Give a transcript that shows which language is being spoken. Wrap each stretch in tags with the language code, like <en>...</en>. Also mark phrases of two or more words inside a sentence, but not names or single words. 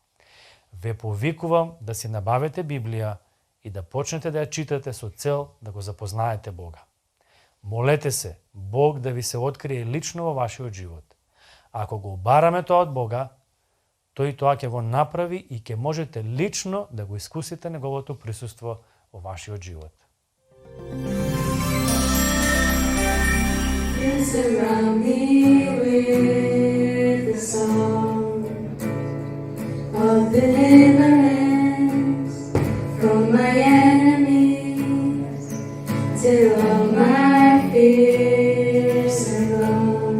<mk>Ве повикувам да си набавите Библија и да почнете да ја читате со цел да го запознаете Бога. Молете се Бог да ви се открие лично во вашиот живот. Ако го бараме тоа од Бога, тој тоа ќе го направи и ќе можете лично да го искусите неговото присуство во вашиот живот.</mk> <en>You surround me with the song of deliverance from my enemies till all my fears are gone.</en>